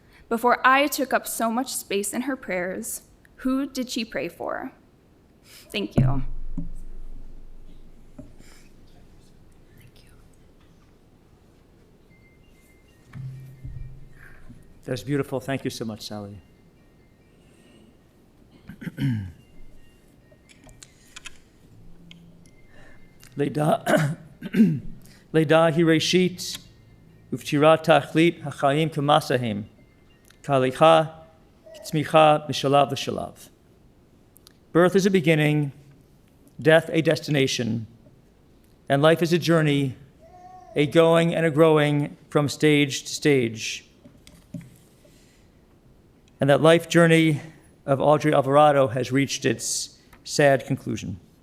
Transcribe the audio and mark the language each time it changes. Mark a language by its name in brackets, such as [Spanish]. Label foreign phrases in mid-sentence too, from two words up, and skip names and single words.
[English] Before I took up so much space in her prayers, who did she pray for? Thank you. That's beautiful. Thank you so much, Sally. [Hebrew] לידה היא-ראשית ופטירה תכלית החיים כמסע-הם כהליכה צמיחה משלב לשלב. [English] Birth is a beginning, death a destination, and life is a journey, a going and a growing from stage to stage. And that life journey of Audrey Alvarado has reached its sad conclusion.